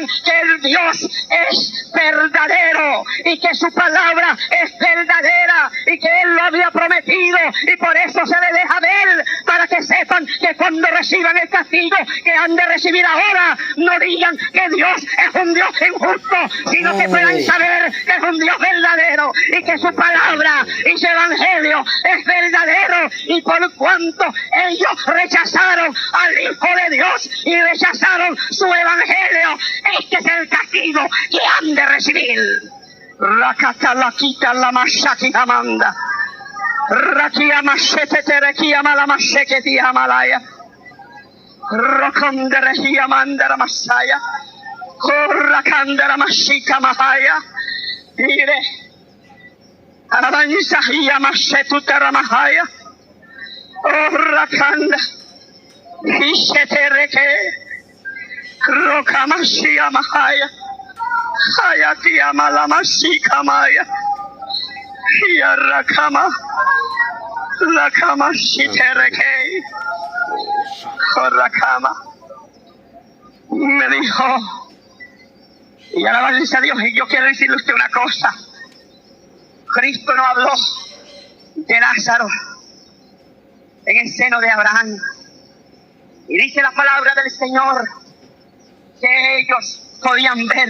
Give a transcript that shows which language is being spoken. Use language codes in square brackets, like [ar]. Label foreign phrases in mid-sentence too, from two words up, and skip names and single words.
[es] que el Dios es verdadero y que su palabra es verdadera y que Él lo había prometido, y por eso se les deja ver, para que sepan que cuando reciban el castigo que han de recibir ahora, no digan que Dios es un Dios injusto, sino que puedan saber que es un Dios verdadero y que su palabra y su evangelio es verdadero. Y por cuanto ellos rechazaron al Hijo de Dios y rechazaron su evangelio, este es el castigo que han de recibir. Rakata la quita la masaki amanda. Rakia mashete terekia malamasheke ti amalaya. Rokondere hi amanda masaya. Korrakandera mashika mahaya. Mire. Alabanza hi amashetu teramahaya. Rakanda. Hishetereke Rokamashia Mahaya Hayatia Malamashika Maya Hiarakama Lakamashitereke Horakama. Me dijo, y alabanza a Dios, y yo quiero decirle a usted una cosa. Cristo no habló de Lázaro en el seno de Abraham. Y dice la palabra del Señor que ellos podían ver.